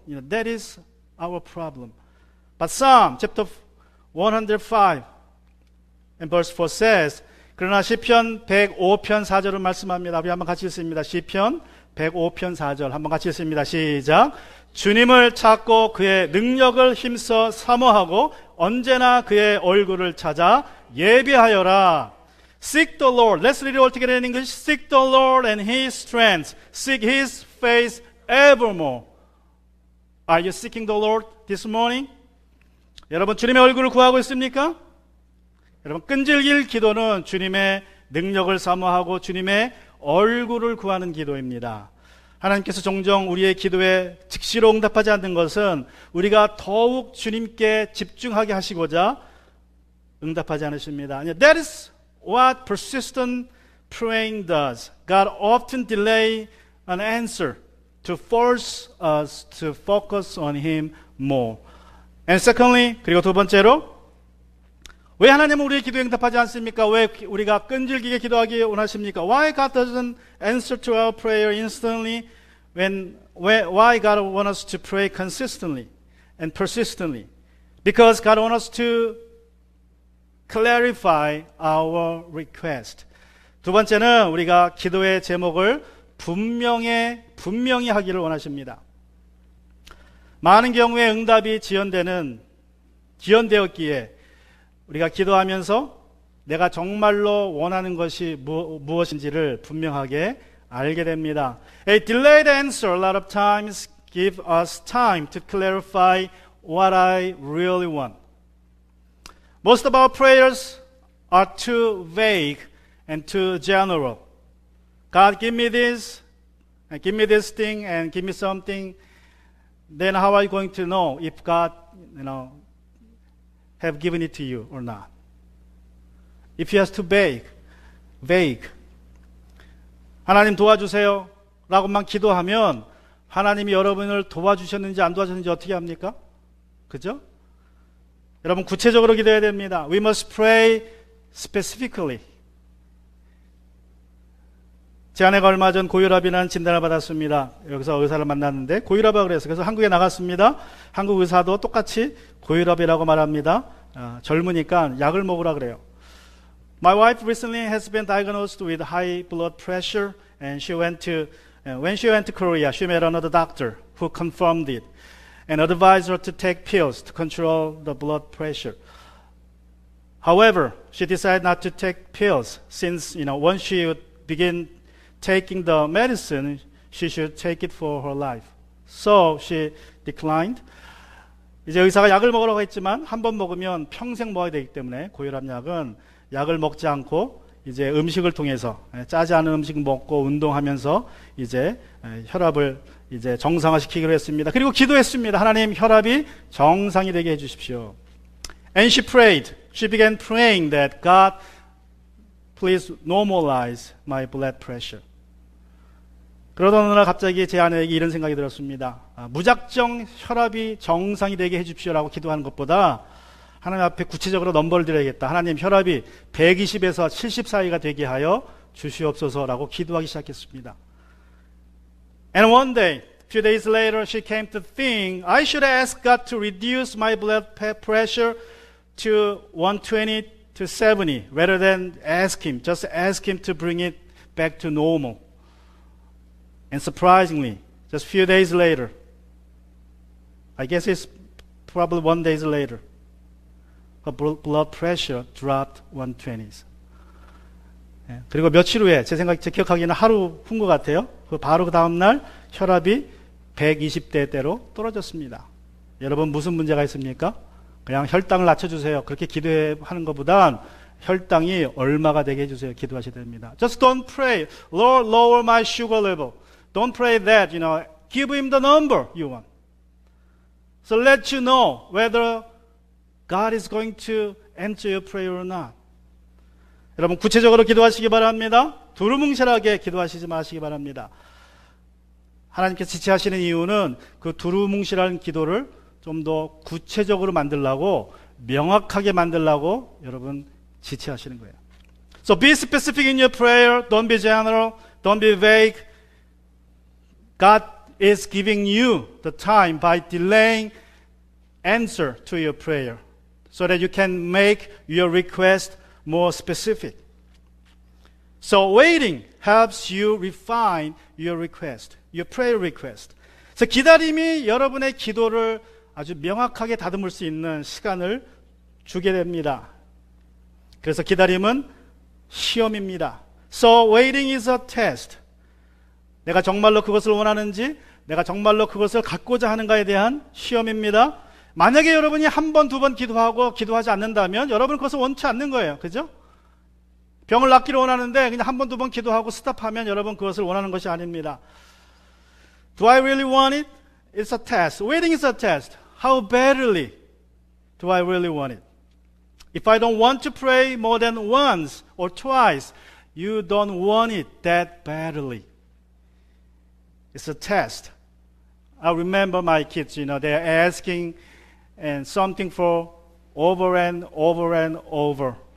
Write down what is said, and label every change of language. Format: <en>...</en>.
<en>That is our problem. But Psalm chapter 105 and verse 4 says,</en> <ko>그러나 시편 105편 4절은 말씀합니다. 우리 한번 같이 읽습니다. 시편 105편 4절 한번 같이 읽습니다. 시작. 주님을 찾고 그의 능력을 힘써 사모하고 언제나 그의 얼굴을 찾아 예배하여라.</ko> <en>Seek the Lord. Let's read it all together in English. Seek the Lord and His strength. Seek His face evermore. Are you seeking the Lord this morning?</en> <ko>여러분 주님의 얼굴을 구하고 있습니까? 여러분 끈질길 기도는 주님의 능력을 사모하고 주님의 얼굴을 구하는 기도입니다. 하나님께서 종종 우리의 기도에 즉시로 응답하지 않는 것은 우리가 더욱 주님께 집중하게 하시고자 응답하지 않으십니다.</ko> <en>That is what persistent praying does. God often delay an answer to force us to focus on Him more. And secondly,</en> <ko>그리고 두 번째로 왜 하나님은 우리의 기도에 응답하지 않습니까? 왜 우리가 끈질기게 기도하기 원하십니까?</ko> <en>Why God doesn't answer to our prayer instantly? Why God wants us to pray consistently and persistently? Because God wants us to clarify our request.</en> <ko>두 번째는 우리가 기도의 제목을 분명히 하기를 원하십니다. 많은 경우에 응답이 지연되었기에 우리가 기도하면서 내가 정말로 원하는 것이 무엇인지를 분명하게 알게 됩니다.</ko> <en>A delayed answer a lot of times give us time to clarify what I really want. Most of our prayers are too vague and too general. God, give me this, and give me this thing, and give me something. Then how are you going to know if God, have given it to you or not? If you are too vague.</en> <ko>하나님 도와주세요 라고만 기도하면 하나님이 여러분을 도와주셨는지 안 도와주셨는지 어떻게 합니까? 그죠? 여러분 구체적으로 기도해야 됩니다.</ko> <en>We must pray specifically.</en> <ko>제 아내가 얼마 전 고혈압이라는 진단을 받았습니다. 여기서 의사를 만났는데 고혈압이라고 그래서 한국에 나갔습니다. 한국 의사도 똑같이 고혈압이라고 말합니다. 젊으니까 약을 먹으라 그래요.</ko> <en>My wife recently has been diagnosed with high blood pressure, and when she went to Korea, she met another doctor who confirmed it and advised her to take pills to control the blood pressure. However, she decided not to take pills since, once she would begin taking the medicine, she should take it for her life. So she declined.</en> <ko>이제 의사가 약을 먹으라고 했지만 한 번 먹으면 평생 먹어야 되기 때문에 고혈압 약은 약을 먹지 않고 이제 음식을 통해서 짜지 않은 음식 먹고 운동하면서 이제 혈압을 이제 정상화시키기로 했습니다. 그리고 기도했습니다. 하나님 혈압이 정상이 되게 해주십시오.</ko> <en>And she prayed. She began praying that God, please normalize my blood pressure.</en> <ko>그러던 어느 날 갑자기 제 아내에게 이런 생각이 들었습니다. 무작정 혈압이 정상이 되게 해주십시오라고 기도하는 것보다 하나님 앞에 구체적으로 넘버를 드려야겠다. 하나님 혈압이 120에서 70 사이가 되게 하여 주시옵소서라고 기도하기 시작했습니다.</ko> <en>And one day, a few days later, she came to think, I should ask God to reduce my blood pressure to 120 to 70 rather than just ask Him to bring it back to normal. And surprisingly, just a few days later, I guess it's probably 1 day later, her blood pressure dropped 120.</en> <ko>그리고 며칠 후에 제 기억하기에는 하루 후인 것 같아요. 바로 그 다음날 혈압이 120대대로 떨어졌습니다. 여러분 무슨 문제가 있습니까? 그냥 혈당을 낮춰주세요. 그렇게 기도하는 것보단 혈당이 얼마가 되게 해주세요. 기도하셔야 됩니다.</ko> <en>Just don't pray, Lord, lower my sugar level. Don't pray that, give Him the number you want. So let you know whether God is going to answer your prayer or not.</en> <ko>여러분 구체적으로 기도하시기 바랍니다. 두루뭉실하게 기도하시지 마시기 바랍니다. 하나님께서 지체하시는 이유는 그 두루뭉실한 기도를 좀 더 구체적으로 만들려고 명확하게 만들려고 여러분 지체하시는 거예요.</ko> <en>So be specific in your prayer. Don't be general. Don't be vague. God is giving you the time by delaying answer to your prayer so that you can make your request more specific. So waiting helps you refine your request, your prayer request.</en> <ko>그래서 기다림이 여러분의 기도를 아주 명확하게 다듬을 수 있는 시간을 주게 됩니다. 그래서 기다림은 시험입니다.</ko> <en>So waiting is a test.</en> <ko>내가 정말로 그것을 원하는지, 내가 정말로 그것을 갖고자 하는가에 대한 시험입니다. 만약에 여러분이 한 번, 두 번 기도하고 기도하지 않는다면 여러분은 그것을 원치 않는 거예요. 그죠? 병을 낫기를 원하는데 그냥 한 번, 두 번 기도하고 스탑하면 여러분 그것을 원하는 것이 아닙니다.</ko> <en>Do I really want it? It's a test. Waiting is a test. How badly do I really want it? If I don't want to pray more than once or twice, you don't want it that badly. It's a test. I remember my kids, they're asking and something for over and over and over.</en>